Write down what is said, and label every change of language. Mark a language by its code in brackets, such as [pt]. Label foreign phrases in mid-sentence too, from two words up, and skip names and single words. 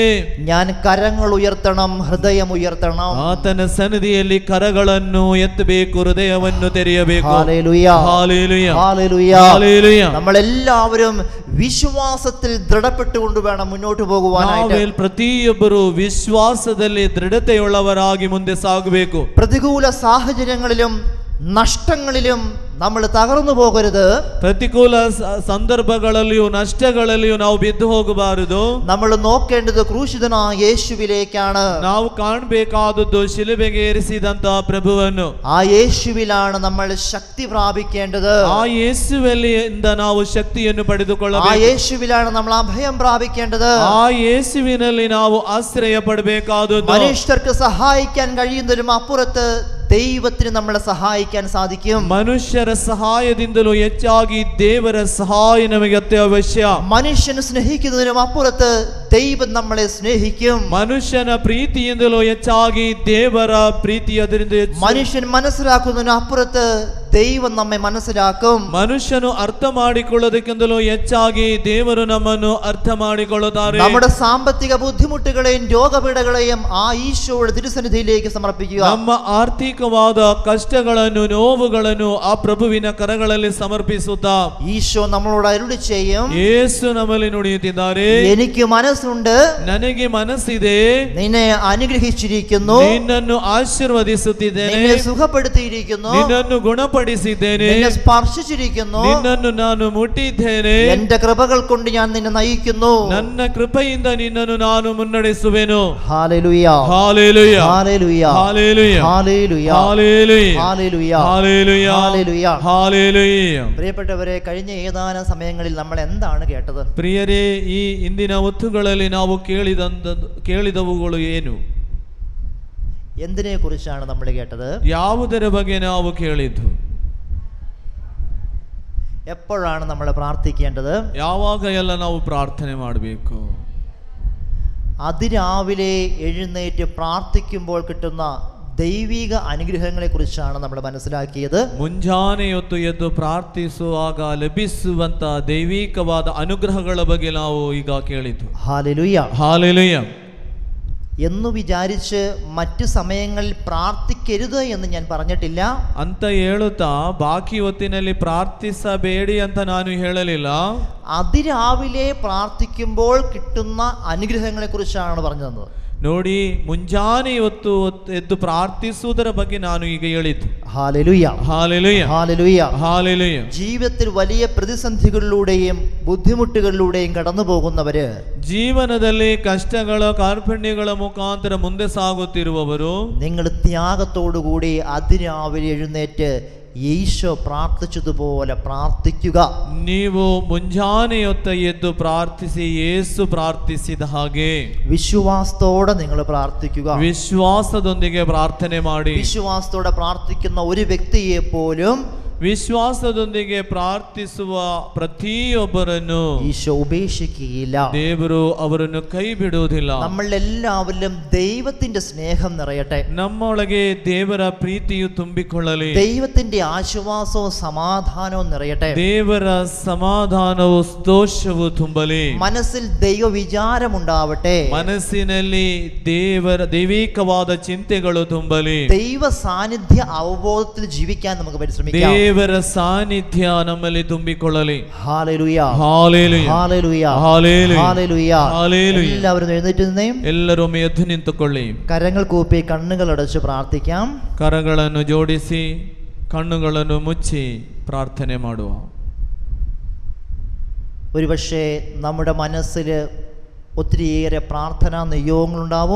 [ml] ഞാൻ കരങ്ങൾ ഉയർത്തണം, ഹൃദയം ഉയർത്തണം. [kn] ಆತನ ಸನ್ನಿಧಿಯಲ್ಲಿ ಕರಗಳನ್ನು ಎತ್ತಬೇಕು, ಹೃದಯವನ್ನು ತೆರೆಯಬೇಕು. [ml] ഹല്ലേലൂയ, [kn] ಹಾಲೆಲೂಯ, [ml] ഹല്ലേലൂയ. [kn] ಹಾಲೆಲೂಯ. [ml] നമ്മളെല്ലാവരും വിശ്വാസത്തിൽ ദൃഢപ്പെട്ടുകൊണ്ട് വേണം മുന്നോട്ട് പോകുവാനായിട്ട്. [kn] ನಾವೆಲ್ಲ ಪ್ರತಿಯೊಬ್ಬರು ವಿಶ್ವಾಸದಲ್ಲಿ ದೃಢತೆಯುಳ್ಳವರಾಗಿ ಮುಂದೆ ಸಾಗಬೇಕು. [ml] പ്രതികൂല സാഹചര്യങ്ങളിലും നഷ്ടങ്ങളിലും നമ്മൾ തകർന്നു പോകരുത്. [kn] ಪ್ರತಿಕೂಲ ಸಂದರ್ಭಗಳಲ್ಲಿಯೂ ನಷ್ಟಗಳಲ್ಲಿಯೂ ನಾವು ಬಿದ್ದು ಹೋಗಬಾರದು. [ml] നമ്മൾ നോക്കേണ്ടത് ക്രൂശിതനായ യേശുവിലേക്കാണ്. [kn] ನಾವು ಕಾಣಬೇಕಾದದ್ದು ಶಿಲುಬೆಗೆ ಏರಿಸಿದಂತ ಪ್ರಭುವನ್ನು. [ml] ആ യേശുവിലാണ് നമ്മൾ ശക്തി പ്രാപിക്കേണ്ടത്. [kn] ಆ ಯೇಸುವಿನಿಂದ ನಾವು ಶಕ್ತಿಯನ್ನು [ml] ആ [kn] ಪಡೆದುಕೊಳ್ಳಬೇಕು. [ml] യേശുവിലാണ് നമ്മൾ അഭയം പ്രാപിക്കേണ്ടത്. [kn] ಆ ಯೇಸುವಿನಲ್ಲಿ ನಾವು ಆಶ್ರಯ ಪಡಬೇಕಾದದ್ದು. [ml] മനുഷ്യർക്ക് സഹായിക്കാൻ കഴിയുന്നതിലും അപ്പുറത്ത് ദൈവത്തിന് നമ്മളെ സഹായിക്കാൻ സാധിക്കും. [kn] ಮನುಷ್ಯರ ಸಹಾಯದಿಂದಲೂ ಹೆಚ್ಚಾಗಿ ದೇವರ ಸಹಾಯ ನಮಗೆ ಅತ್ಯವಶ್ಯ. [ml] മനുഷ്യനെ സ്നേഹിക്കുന്നതിനും അപ്പുറത്ത് ദൈവം നമ്മളെ സ്നേഹിക്കും. [kn] ಮನುಷ್ಯನ ಪ್ರೀತಿಯಿಂದಲೂ ಹೆಚ್ಚಾಗಿ ದೇವರ ಪ್ರೀತಿ ಅದರಿಂದ ಹೆಚ್ಚು. [ml] മനുഷ്യൻ മനസ്സിലാക്കുന്നതിനും അപ്പുറത്ത് ദൈവം നമ്മെ മനസ്സിലാക്കും. [kn] ಮನುಷ್ಯನು ಅರ್ಥ ಮಾಡಿಕೊಳ್ಳೋದಕ್ಕಿಂತಲೂ ಹೆಚ್ಚಾಗಿ ದೇವರು ನಮ್ಮನ್ನು ಅರ್ಥ ಮಾಡಿಕೊಳ್ಳುತ್ತಾರೆ. [ml] നമ്മുടെ സാമ്പത്തിക ബുദ്ധിമുട്ടുകളെയും രോഗപീഠകളെയും ആ ഈശോയുടെ തിരുസന്നിധിയിലേക്ക് സമർപ്പിക്കുക. [kn] ನಮ್ಮ ಆರ್ಥಿಕವಾದ ಕಷ್ಟಗಳನ್ನು ನೋವುಗಳನ್ನು ಆ ಪ್ರಭುವಿನ ಕರಗಳಲ್ಲಿ ಸಮರ್ಪಿಸುತ್ತಾ [ml] ഈശോ നമ്മളോട് അരുളി ചെയ്യും, [kn] ಯೇಸು ನಮ್ಮಲ್ಲಿ ನುಡಿಯುತ್ತಿದ್ದಾರೆ, [ml] എനിക്ക് മനസ്സുണ്ട്, [kn] ನನಗೆ ಮನಸ್ಸಿದೆ, [ml] നിന്നെ അനുഗ്രഹിച്ചിരിക്കുന്നു, [kn] ನಿನ್ನನ್ನು ಆಶೀರ್ವದಿಸುತ್ತಿದ್ದೇನೆ, [ml] നിന്നെ സുഖപ്പെടുത്തിയിരിക്കുന്നു, [kn] ನಿನ್ನನ್ನು ಗುಣಪಡಿಸಿದ್ದೇನೆ, [ml] നിന്നെ സ്പർശിച്ചിരിക്കുന്നു, [kn] ನಿನ್ನನ್ನು ನಾನು ಮುಟ್ಟಿದ್ದೇನೆ, [ml] എന്റെ കൃപകൾ കൊണ്ട് ഞാൻ നിന്നെ നയിക്കുന്നു. [kn] ನನ್ನ ಕೃಪೆಯಿಂದ ನಿನ್ನನ್ನು ನಾನು ಮುನ್ನಡೆಸುವೆನು. [ml] ഹല്ലേലൂയ, [kn] ಹಾಲೆಲೂಯ, [ml] ഹല്ലേലൂയ, [kn] ಹಾಲೆಲೂಯ, [ml] ഹല്ലേലൂയ, [kn] ಹಾಲೆಲೂಯ, [ml] ഹല്ലേലൂയ, [kn] ಹಾಲೆಲೂಯ, [ml] ഹല്ലേലൂയ. [kn] ಹಾಲೆಲೂಯ. [ml] പ്രിയപ്പെട്ടവരെ, കഴിഞ്ഞ ഏതാനും സമയങ്ങളിൽ നമ്മൾ എന്താണ് കേട്ടത്? [kn] ಪ್ರಿಯರೇ, ಈ ಇಂದಿನ ಹೊತ್ತುಗಳಲ್ಲಿ ನಾವು ಕೇಳಿದವುಗಳು ಏನು? [ml] എന്തിനെ കുറിച്ചാണ് നമ്മൾ കേട്ടത്? [kn] ಯಾವುದರ ಬಗ್ಗೆ ನಾವು ಕೇಳಿದ್ದು? [ml] എപ്പോഴാണ് നമ്മൾ പ്രാർത്ഥിക്കേണ്ടത്? [kn] ಯಾವಾಗ ಎಲ್ಲ ನಾವು ಪ್ರಾರ್ಥನೆ ಮಾಡಬೇಕು? [ml] അതിരാവിലെ എഴുന്നേറ്റ് പ്രാർത്ഥിക്കുമ്പോൾ കിട്ടുന്ന ദൈവിക അനുഗ്രഹങ്ങളെ കുറിച്ചാണ് നമ്മൾ മനസ്സിലാക്കിയത്. [kn] ಮುಂಜಾನೆ ಹೊತ್ತು ಎದ್ದು ಪ್ರಾರ್ಥಿಸುವಾಗ ಲಭಿಸುವಂತ ದೈವಿಕವಾದ ಅನುಗ್ರಹಗಳ ಬಗ್ಗೆ ನಾವು ಈಗ ಕೇಳಿದ್ದು. [ml] ഹല്ലേലൂയ. [kn] ಹಾಲೆಲೂಯ. [ml] എന്ന് വിചാരിച്ച് മറ്റു സമയങ്ങളിൽ പ്രാർത്ഥിക്കരുത് എന്ന് ഞാൻ പറഞ്ഞിട്ടില്ല. [kn] ಅಂತ ಹೇಳುತ್ತಾ ಬಾಕಿ ಹೊತ್ತಿನಲ್ಲಿ ಪ್ರಾರ್ಥಿಸಬೇಡಿ ಅಂತ ನಾನು ಹೇಳಲಿಲ್ಲ. [ml] അതിരാവിലെ പ്രാർത്ഥിക്കുമ്പോൾ കിട്ടുന്ന അനുഗ്രഹങ്ങളെ കുറിച്ചാണ് പറഞ്ഞു തന്നത്. [kn] ನೋಡಿ, ಮುಂಜಾನೆ ಹೊತ್ತು ಎದ್ದು ಪ್ರಾರ್ಥಿಸುವುದರ ಬಗ್ಗೆ ನಾನು ಈಗ ಹೇಳಿದ್ದು. [ml] ഹല്ലേലൂയ, [kn] ಹಾಲೆಲೂಯ, [ml] ഹല്ലേലൂയ. [kn] ಹಾಲೆಲೂಯ. [ml] ജീവിതത്തിൽ വലിയ പ്രതിസന്ധികളിലൂടെയും ബുദ്ധിമുട്ടുകളിലൂടെയും കടന്നു പോകുന്നവര്, [kn] ಜೀವನದಲ್ಲಿ ಕಷ್ಟಗಳ ಕಾರ್ಪಣ್ಯಗಳ ಮುಖಾಂತರ ಮುಂದೆ ಸಾಗುತ್ತಿರುವವರು, [ml] നിങ്ങൾ ത്യാഗത്തോടുകൂടി അതിരാവിലെ എഴുന്നേറ്റ് ഈശോ പ്രാർത്ഥിച്ചതുപോലെ പ്രാർത്ഥിക്കുക. [kn] ನೀವು ಮುಂಜಾನೆ ಹೊತ್ತ ಎದ್ದು ಪ್ರಾರ್ಥಿಸಿ ಯೇಸು ಪ್ರಾರ್ಥಿಸಿದ ಹಾಗೆ [ml] വിശ്വാസത്തോടെ നിങ്ങൾ പ്രാർത്ഥിക്കുക. [kn] ವಿಶ್ವಾಸದೊಂದಿಗೆ ಪ್ರಾರ್ಥನೆ ಮಾಡಿ. [ml] വിശ്വാസത്തോടെ പ്രാർത്ഥിക്കുന്ന ഒരു വ്യക്തിയെ പോലും [kn] ವಿಶ್ವಾಸದೊಂದಿಗೆ ಪ್ರಾರ್ಥಿಸುವ ಪ್ರತಿಯೊಬ್ಬರನ್ನು [ml] ഈശോ ഉപേക്ഷിക്കുകയില്ല. [kn] ದೇವರು ಅವರನ್ನು ಕೈ ಬಿಡುವುದಿಲ್ಲ. [ml] നമ്മളെല്ലാവരിലും ദൈവത്തിന്റെ സ്നേഹം നിറയട്ടെ. [kn] ನಮ್ಮೊಳಗೆ ದೇವರ ಪ್ರೀತಿಯು ತುಂಬಿಕೊಳ್ಳಲಿ. [ml] ദൈവത്തിന്റെ ആശ്വാസവും സമാധാനവും നിറയട്ടെ. [kn] ದೇವರ ಸಮಾಧಾನವು ಸಂತೋಷವು ತುಂಬಲಿ. [ml] മനസ്സിൽ ദൈവ വിചാരം ഉണ്ടാവട്ടെ. [kn] ಮನಸ್ಸಿನಲ್ಲಿ ದೈವಿಕವಾದ ಚಿಂತೆಗಳು ತುಂಬಲಿ. [ml] ദൈവ സാന്നിധ്യ അവബോധത്തിൽ ജീവിക്കാൻ നമുക്ക് പരിശ്രമിക്കാം. [kn] ದೇವರ ಸಾನ್ನಿಧ್ಯ ನಮ್ಮಲ್ಲಿ ತುಂಬಿಕೊಳ್ಳಲಿ. [ml] ഹല്ലേലൂയ, ഹല്ലേലൂയ, ഹല്ലേലൂയ, ഹല്ലേലൂയ, ഹല്ലേലൂയ. ഹല്ലേലൂയ. എല്ലാവരും എഴുന്നേറ്റ് നിന്നേ. [kn] ಎಲ್ಲರೂ ಎದ್ದು ನಿಂತುಕೊಳ್ಳಿ. [ml] കരങ്ങൾ കൂപ്പി കണ്ണുകൾ അടച്ച് പ്രാർത്ഥിക്കാം. [kn] ಕರಗಳನ್ನು ಜೋಡಿಸಿ ಕಣ್ಣುಗಳನ್ನು ಮುಚ್ಚಿ ಪ್ರಾರ್ಥನೆ ಮಾಡುವ. [ml] ഒരുപക്ഷെ നമ്മുടെ മനസ്സിൽ ഒത്തിരിയേറെ പ്രാർത്ഥനാ നിയോഗങ്ങളുണ്ടാവും.